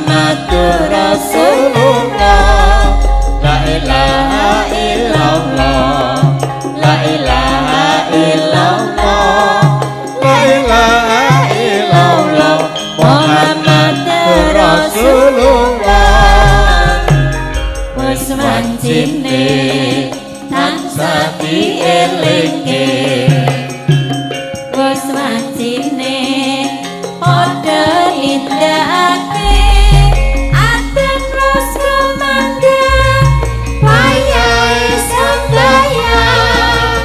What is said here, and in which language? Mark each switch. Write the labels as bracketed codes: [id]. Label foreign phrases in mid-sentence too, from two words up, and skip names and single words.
[ar] محمد رسول الله لا إله إلا الله لا إله إلا الله لا إله إلا الله محمد رسول الله. [jv] Wis wancine tansah dielingke, wis wancine padha nindakake adat terus kumangga wayahe sembahyang.